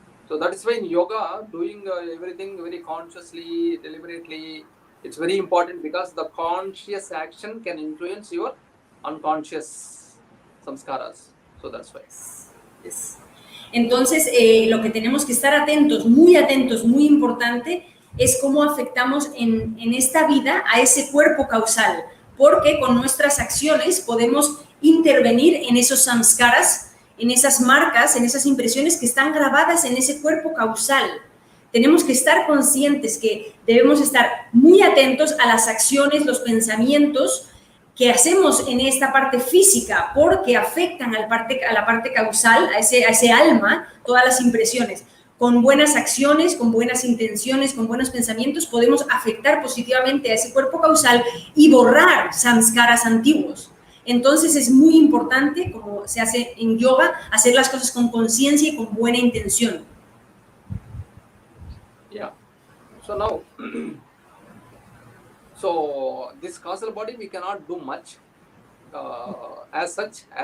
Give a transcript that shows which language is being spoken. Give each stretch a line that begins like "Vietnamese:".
English: So that is why in yoga, doing everything very consciously, deliberately, it's very important because the conscious action can influence your unconscious samskaras. So that's why. Yes.
Spanish: Entonces, lo que tenemos que estar atentos, muy importante, es cómo afectamos en esta vida a ese cuerpo causal, porque con nuestras acciones podemos intervenir en esos samskaras, en esas marcas, en esas impresiones que están grabadas en ese cuerpo causal. Tenemos que estar conscientes que debemos estar muy atentos a las acciones, los pensamientos que hacemos en esta parte física, porque afectan a la parte causal, a ese alma, todas las impresiones. Con buenas acciones, con buenas intenciones, con buenos pensamientos, podemos afectar positivamente a ese cuerpo causal y borrar samskaras antiguos. Entonces es muy importante, como se hace en yoga, hacer las cosas con conciencia y con buena intención.
English: Yeah. So now, so this causal body we cannot do much as such.